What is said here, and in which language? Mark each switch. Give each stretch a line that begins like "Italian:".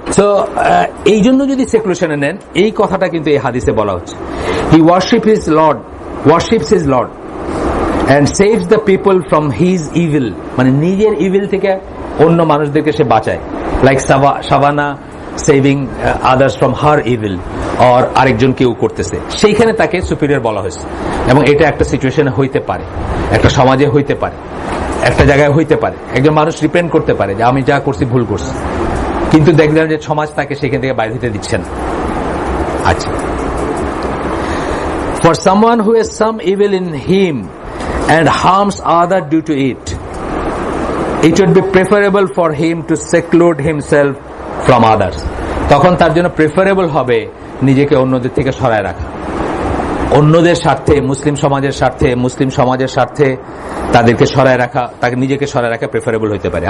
Bangla: So এই জন্য যদি সেকুলেশনে নেন, এই কথাটা কিন্তু এই হাদিসে বলা হচ্ছে,
English: he worships his Lord and saves the people from his evil,
Bangla: মানে নিজের ইভিল থেকে অন্য মানুষদেরকে সে বাঁচায়, like savanna saving others from her evil, or আরেকজন কেউ করতেছে, সেইখানে তাকে সুপিরিয়র বলা হয়েছে। এবং এটা একটা সিচুয়েশনে হইতে পারে, একটা সমাজে হইতে পারে, একটা জায়গায় হইতে পারে, একজন মানুষ রিপেন্ট করতে পারে যে আমি যা করছি ভুল করছি, কিন্তু দেখলেন যে সমাজ তাকে সেখান থেকে বাইরে হতে দিচ্ছে না।
English: আচ্ছা, for someone who has some evil in him and harms other due to it, it would be preferable for him to seclude himself from others.
Bangla: তখন তার জন্য প্রেফারেবল হবে নিজেকে অন্যদের থেকে সরায় রাখা, অন্যদের স্বার্থে, মুসলিম সমাজের স্বার্থে তাদেরকে সরায় রাখা, তাকে নিজেকে সরায় রাখা প্রেফারেবল হতে পারে।